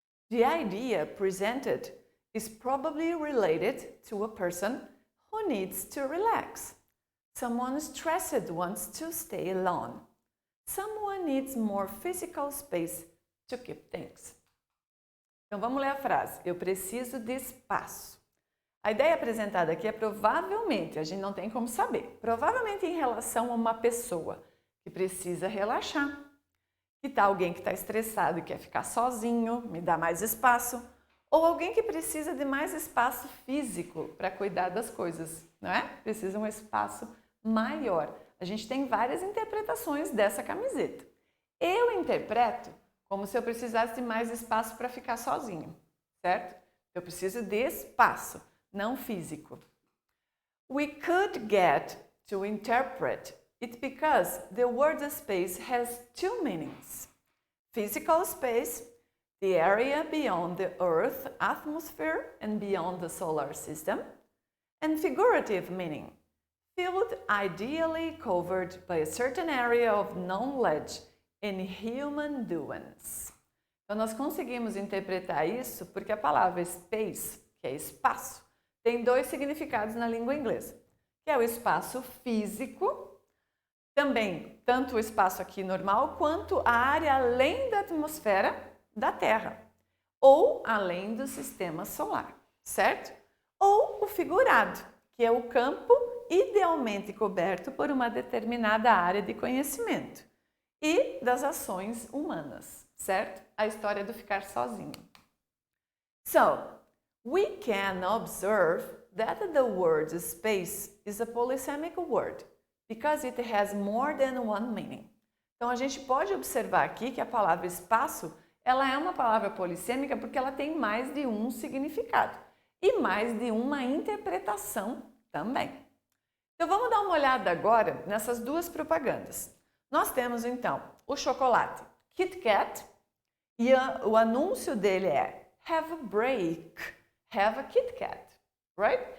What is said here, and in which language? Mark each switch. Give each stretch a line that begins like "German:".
English: The idea presented is probably related to a person who needs to relax. Someone stressed wants to stay alone. Someone needs more physical space to keep things.
Portuguese: Então vamos ler a frase. Eu preciso de espaço. A ideia apresentada aqui é provavelmente, a gente não tem como saber, provavelmente em relação a uma pessoa que precisa relaxar. Que tal alguém que está estressado e quer ficar sozinho, me dá mais espaço? Ou alguém que precisa de mais espaço físico para cuidar das coisas, não é? Precisa de um espaço maior. A gente tem várias interpretações dessa camiseta. Eu interpreto como se eu precisasse de mais espaço para ficar sozinho, certo? Eu preciso de espaço, não físico.
English: We could get to interpret it because the word space has two meanings. Physical space, the area beyond the Earth atmosphere and beyond the solar system, and figurative meaning, field ideally covered by a certain area of knowledge and human doings.
Portuguese: Então nós conseguimos interpretar isso porque a palavra space, que é espaço, tem dois significados na língua inglesa, que é o espaço físico, também tanto o espaço aqui normal quanto a área além da atmosfera da Terra ou além do sistema solar, certo? Ou o figurado, que é o campo idealmente coberto por uma determinada área de conhecimento e das ações humanas, certo? A história do ficar sozinho.
English: So, we can observe that the word space is a polysemic word because it has more than one meaning.
Portuguese: Então, a gente pode observar aqui que a palavra espaço, ela é uma palavra polissêmica porque ela tem mais de um significado e mais de uma interpretação também. Então, vamos dar uma olhada agora nessas duas propagandas. Nós temos, então, o chocolate Kit Kat e o anúncio dele é
English: Have a break, have a Kit Kat,
Portuguese: right?